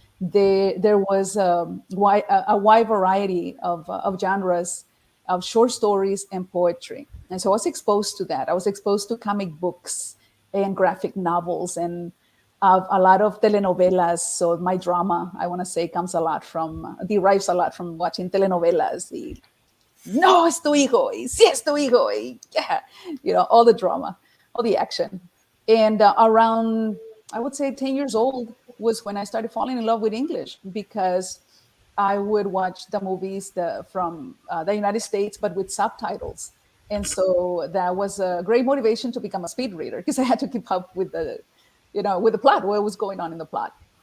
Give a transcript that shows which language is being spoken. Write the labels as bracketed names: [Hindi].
[English] There was a wide variety of genres of short stories and poetry. And so I was exposed to that. I was exposed to comic books and graphic novels and a lot of telenovelas. So my drama, I want to say, derives a lot from watching telenovelas. [Spanish] No, es tu hijo, y sí es tu hijo, y [English] yeah, all the drama, all the action. And around, I would say 10 years old was when I started falling in love with English, because I would watch the movies from the United States, but with subtitles. And so that was a great motivation to become a speed reader, because I had to keep up with the plot, what was going on in the plot.